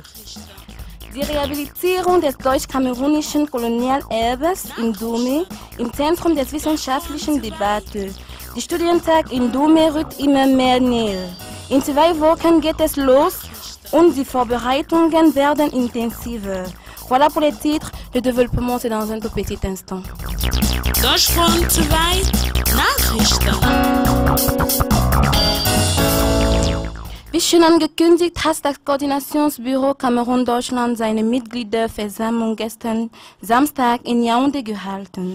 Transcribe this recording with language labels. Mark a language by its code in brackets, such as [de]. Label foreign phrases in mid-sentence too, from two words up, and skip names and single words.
[de] Die Rehabilitierung des deutsch-kamerunischen Kolonialerbes in Dome im Zentrum der wissenschaftlichen Debatte. Der Studientag in Dome rückt immer mehr näher. In 2 Wochen geht es los und die Vorbereitungen werden intensiver. [fr] Voilà pour les titres. Le développement, c'est dans un tout petit instant. [de] Deutschfreund 2 Nachrichten. Wie schon angekündigt, hat das Koordinationsbüro Kamerun-Deutschland seine Mitgliederversammlung gestern Samstag in Yaoundé gehalten.